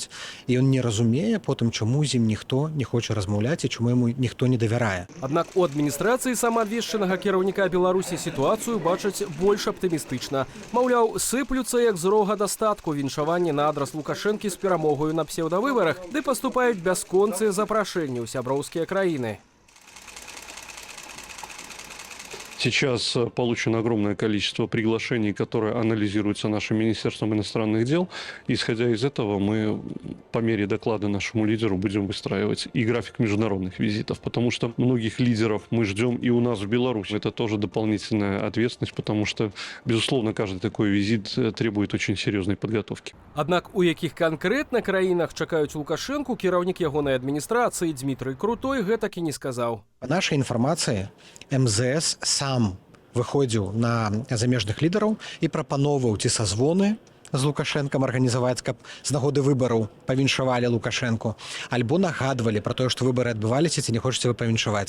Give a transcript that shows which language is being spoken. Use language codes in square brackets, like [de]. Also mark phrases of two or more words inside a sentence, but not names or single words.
[be] І ён не разумее потым, чаму з ім ніхто не хоча размаўляць і чаму яму ніхто не давярае. Аднак у адміністрацыі самаабвешчанага кіраўніка Беларусі сітуацыю бачаць больш аптымістычна. Маўляў, сыплюцца як з рога дастатку віншаванні на адрас Лукашэнкі з перамогаю на псеўдавыбарах, ды паступаюць бясконцыя запрашэнні ў сяброўскія краіны. [ru] Сейчас получено огромное количество приглашений, которые анализируются нашим Министерством иностранных дел. Исходя из этого, мы по мере доклада нашему лидеру будем выстраивать и график международных визитов, потому что многих лидеров мы ждем и у нас в Беларуси. Это тоже дополнительная ответственность, потому что, безусловно, каждый такой визит требует очень серьезной подготовки. [be] Аднак у якіх канкрэтна краінах чакаюць Лукашэнку, кіраўнік ягонай адміністрацыі Дмітрый Крутой гэтак і не сказаў. Па нашай інфармацыі, МЗС сам выходзіў на замежных лідараў і прапановваў ці сазвоны з Лукашэнкам арганізаваць, каб з нагоды выбараў павіншавалі Лукашэнку, альбо нагадвалі пра тое, што выбары адбываліся, ці не хочаце вы павіншаваць.